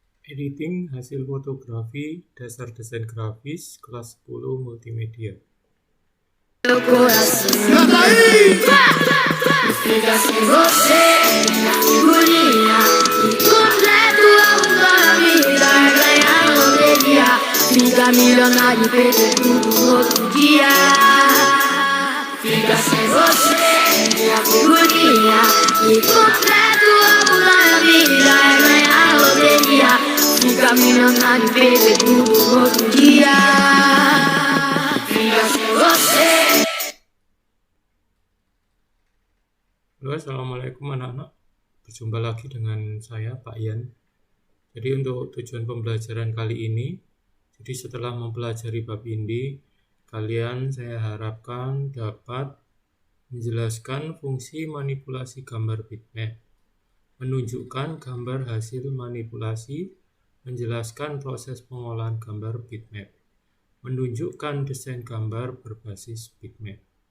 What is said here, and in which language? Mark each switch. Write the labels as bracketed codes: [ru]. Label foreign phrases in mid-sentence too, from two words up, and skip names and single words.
[id] Editing hasil fotografi dasar desain grafis kelas 10 multimedia. [pt] Meu coração canta aí! Fica sem você, minha figurinha. Completo a vida é ganhar loteria. Fica milionário e perder tudo no outro dia. Fica sem você, minha figurinha. Completo a vida é ganhar loteria. Fica milionário e perder tudo no outro dia. Fica sem você. [id] Halo, assalamualaikum anak-anak. Berjumpa lagi dengan saya, Pak Ian. Jadi untuk tujuan pembelajaran kali ini, jadi setelah mempelajari bab ini, saya harapkan dapat menjelaskan fungsi manipulasi gambar bitmap, menunjukkan gambar hasil manipulasi, menjelaskan proses pengolahan gambar bitmap, menunjukkan desain gambar berbasis bitmap.